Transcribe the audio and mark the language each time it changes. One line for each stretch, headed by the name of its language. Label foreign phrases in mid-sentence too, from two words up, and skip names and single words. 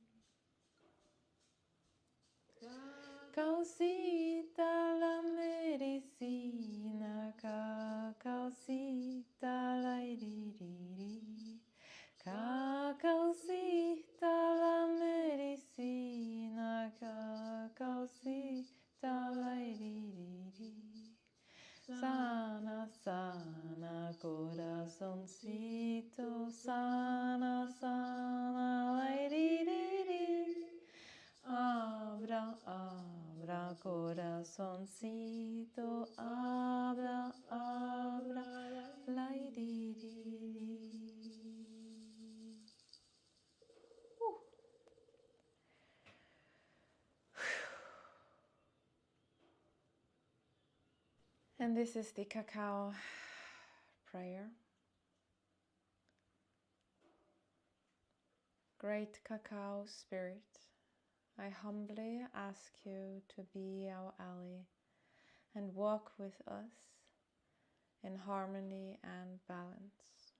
Spanish: Cacaocita la medicina, cacaocita, laiririri. Cacaocita la medicina, cacaocita, laiririri. Sana, sana, corazoncito, sana, sana, laiririri. Abra, abra, corazoncito, abra, abra, laiririri.
English: And this is the cacao prayer. Great cacao spirit, I humbly ask you to be our ally and walk with us in harmony and balance.